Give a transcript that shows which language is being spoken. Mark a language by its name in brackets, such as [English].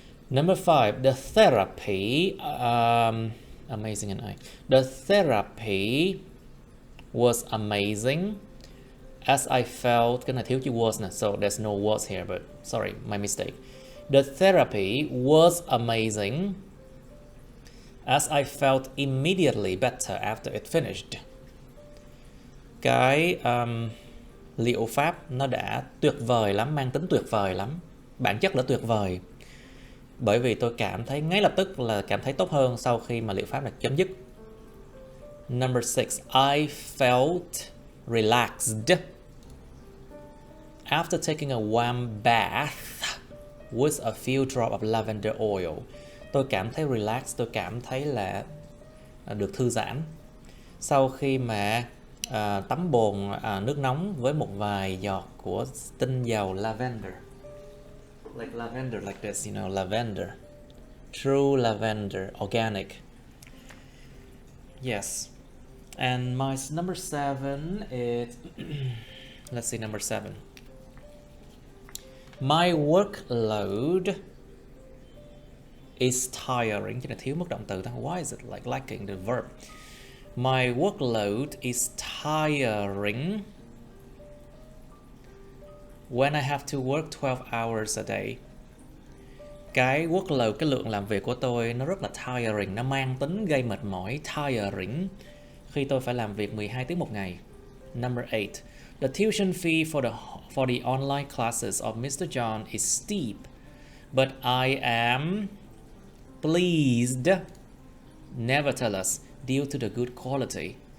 [English] Number five, the therapy, amazing and the therapy was amazing as I felt, [Vietnamese] cái này thiếu chữ was nè, [English] so there's no was here, but sorry, my mistake. The therapy was amazing as I felt immediately better after it finished. [Vietnamese] Cái liệu pháp nó đã tuyệt vời lắm, mang tính tuyệt vời lắm, bản chất là tuyệt vời, bởi vì tôi cảm thấy ngay lập tức là cảm thấy tốt hơn sau khi mà liệu pháp này chấm dứt. [English] Number six, I felt relaxed after taking a warm bath with a few drops of lavender oil. [Vietnamese] Tôi cảm thấy relax, tôi cảm thấy là được thư giãn sau khi mà tắm bồn nước nóng với một vài giọt của tinh dầu lavender. [English] Like lavender, like this, you know, lavender. True lavender, organic. Yes. And my number seven is, let's see, number seven. My workload is tiring. [Vietnamese] Chứ là thiếu mất động từ ta. [English] Why is it like lacking the verb? My workload is tiring when I have to work 12 hours a day. [Vietnamese] Cái workload, cái lượng làm việc của tôi nó rất là tiring, nó mang tính gây mệt mỏi, tiring, khi tôi phải làm việc 12 tiếng một ngày. [English] Number 8. The tuition fee for the online classes of Mr. John is steep, but I am pleased, nevertheless, due to the good quality.